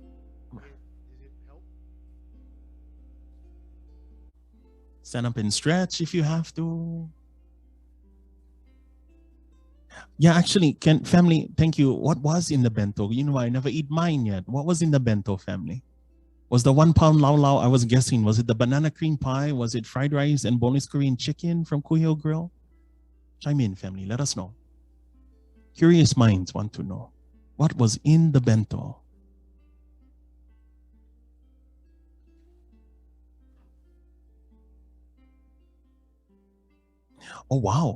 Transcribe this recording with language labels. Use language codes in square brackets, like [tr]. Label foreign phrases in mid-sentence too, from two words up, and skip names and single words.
[en] Stand up and stretch if you have to. Yeah, actually, family, thank you. What was in the bento? I never eat mine yet. What was in the bento, family? Was the 1 pound lau lau, I was guessing, was it the banana cream pie? Was it fried rice and boneless Korean chicken from Kuhio Grill? Chime in, family. Let us know. Curious minds want to know what was in the bento. Oh, wow.